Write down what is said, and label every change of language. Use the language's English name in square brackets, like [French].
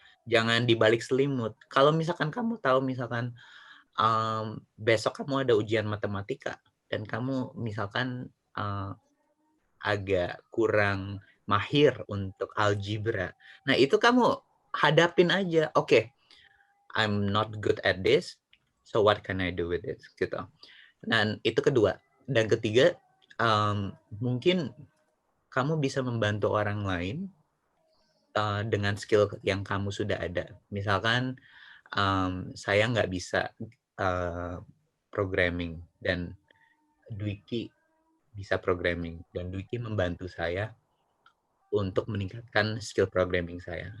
[Indonesian] Jangan dibalik selimut. Kalau misalkan kamu tahu, misalkan besok kamu ada ujian matematika, dan kamu misalkan agak kurang mahir untuk algebra. Nah, itu kamu hadapin aja. [English] Oke, I'm not good at this, so what can I do with it? [Indonesian] Gitu. Dan itu kedua. Dan ketiga, mungkin kamu bisa membantu orang lain dengan skill yang kamu sudah ada. Misalkan saya nggak bisa programming, dan Dwiki bisa programming, dan Dwiki membantu saya untuk meningkatkan skill programming saya.